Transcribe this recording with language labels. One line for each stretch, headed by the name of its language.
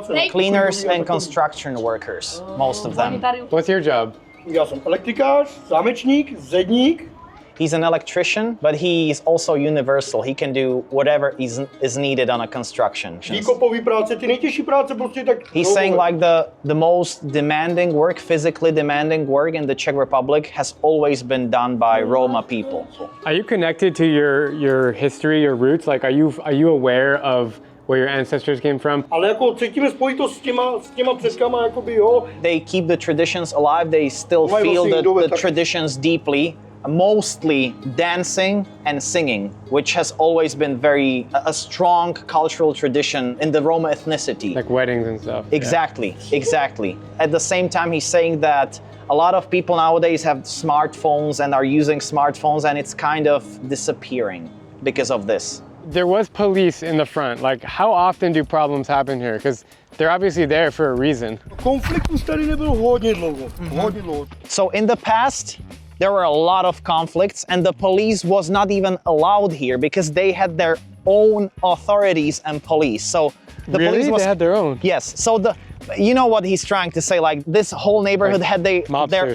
English: Cleaners and construction workers, most of them. What's your job?
Czech: Já jsem elektrikář, zámečník, zedník.
English: He's an electrician, but he's also universal. He can do whatever is needed on a construction.
Czech: Výkopový práce, ty nejtěžší práce prostě tak.
English: He's saying like the most demanding work, physically demanding work in the Czech Republic has always been done by Roma people. Are you connected to your history, your roots? Like, are you aware of where your ancestors came from?
Czech: Ale jako cítíme spojitost s těma předkama, jakoby jo.
English: They keep the traditions alive. They still feel the traditions deeply. mostly dancing and singing, which has always been a strong cultural tradition in the Roma ethnicity. Like weddings and stuff. Exactly, exactly. At the same time, he's saying that a lot of people nowadays have smartphones and are using smartphones, and it's kind of disappearing because of this. There was police in the front. Like, how often do problems happen here? Because they're obviously there for a reason.
Czech: Konflikt už tady nebyl hodně dlouho. Hodně dlouho.
English: So in the past, there were a lot of conflicts, and the police was not even allowed here because they had their own authorities and police. So the Really? police was They had their own? Yes. So you know what he's trying to say? Like, this whole neighborhood had their Mobsters.